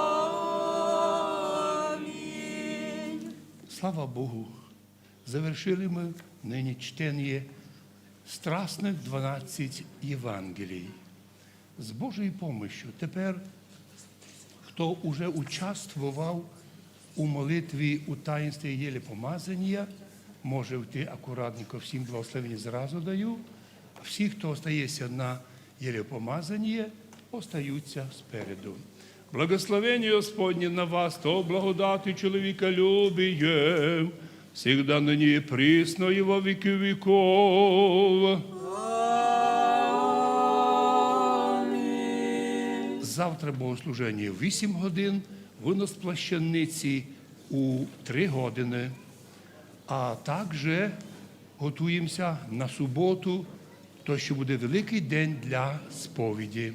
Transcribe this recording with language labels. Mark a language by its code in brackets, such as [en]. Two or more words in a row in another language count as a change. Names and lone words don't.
[ru] Слава Богу, завершили мы ныне чтение страстных 12 Євангелій. [uk] З Божою помощью тепер, хто уже участвував у молитві у таїнстві єлепомазання, може йти акуратненько, всім благословення зразу даю, а всі, хто остається на єлепомазання, остаються спереду. [cu] Благословение Господне на вас, то благодати человеколюбие, всегда ныне и присно и во веки веков. [uk] Завтра богослуження в 8 годин, винос плащаниці у 3 години. А також готуємося на суботу то що буде великий день для сповіді.